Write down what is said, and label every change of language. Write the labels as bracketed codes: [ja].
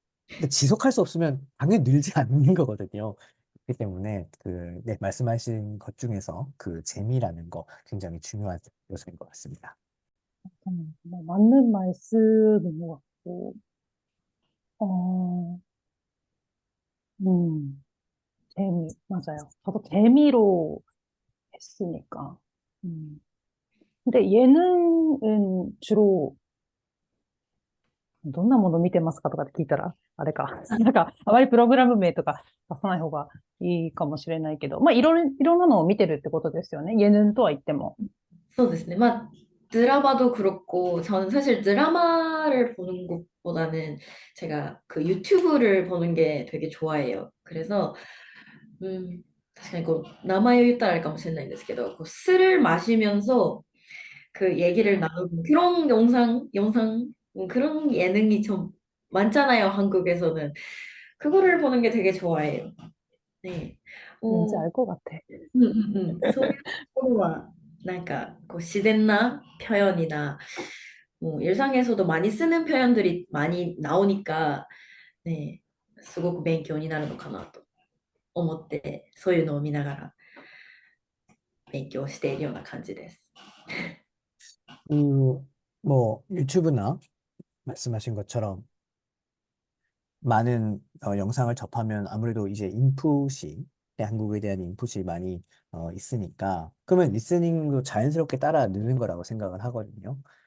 [ko] 근데 지속할 수 없으면 당연히 늘지 않는 거거든요. 그렇기 때문에 그, 네, 말씀하신 것 중에서 그 재미라는 거 굉장히 중요한 요소인 것 같습니다. 뭐 맞는 말씀인 것 같고, 어, 음, 맞아요. 저도 재미로 했으니까. 음. 근데 예능은 주로 [ja] どんなもの見てますかとかって聞いたら、あれか。なんか、あまりプログラム名とか出さない方がいいかもしれないけど、まあ、いろんなのを見てるってことですよね。 예능とは言っても。そうですね. [ko] 막 드라마도 그렇고 저는 사실 드라마를 보는 것보다는 제가 그 유튜브를 보는 게 되게 좋아해요. 그래서 [ja] 確かにこう名前を言ったらあれかもしれないんですけど、こう [ko] 술을 마시면서 그 얘기를 나누는 그런 영상 그런 예능이 좀 많잖아요, 한국에서는. 그거를 보는 게 되게 좋아해요. 네. 뭔지 お、 알 것 같아. [ja] そういうところは、なんか、こう、自然な [ko] 표현이나, 뭐, 일상에서도 많이 쓰는 표현들이 많이 나오니까, 네, [ja] すごく勉強になるのかなと思って、そういうのを見ながら勉強しているような感じです。 [ko] 그, 뭐, 유튜브나 말씀하신 것처럼 많은 영상을 접하면 아무래도 이제 인풋이, 한국에 대한 인풋이 많이 있으니까, 그러면 리스닝도 자연스럽게 따라 느는 거라고 생각을 하거든요.